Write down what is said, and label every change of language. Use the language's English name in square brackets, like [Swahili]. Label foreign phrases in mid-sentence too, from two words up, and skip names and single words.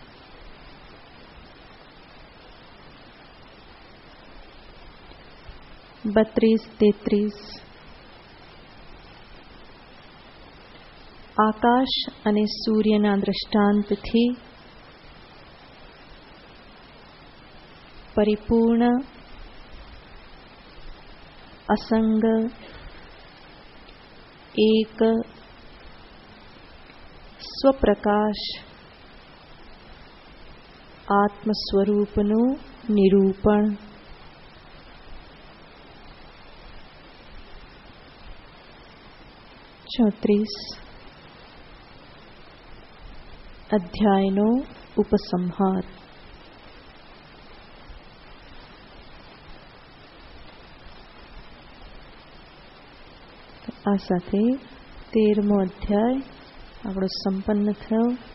[Gujarati] 32, 33 આકાશ અને સૂર્યના દ્રષ્ટાંતથી પરિપૂર્ણ અસંગ એક સ્વપ્રકાશ આત્મસ્વરૂપનું નિરૂપણ. 34 અધ્યાયનો ઉપસંહાર. આ સાથે 13મો અધ્યાય આપણો સંપન્ન થયો.